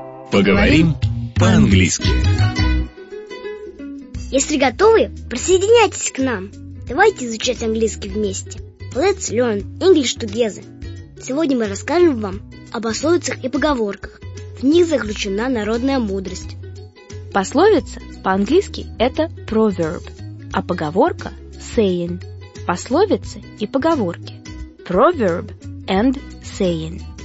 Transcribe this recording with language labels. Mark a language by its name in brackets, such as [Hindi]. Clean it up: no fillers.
[Russian] Поговорим по-английски. Если готовы, присоединяйтесь к нам. Давайте изучать английский вместе. [English] Let's learn English together. [Russian] Сегодня мы расскажем вам о пословицах и поговорках. В них заключена народная мудрость. Пословица по-английски это proverb, а поговорка saying. Пословицы и поговорки. [English] Proverb and saying.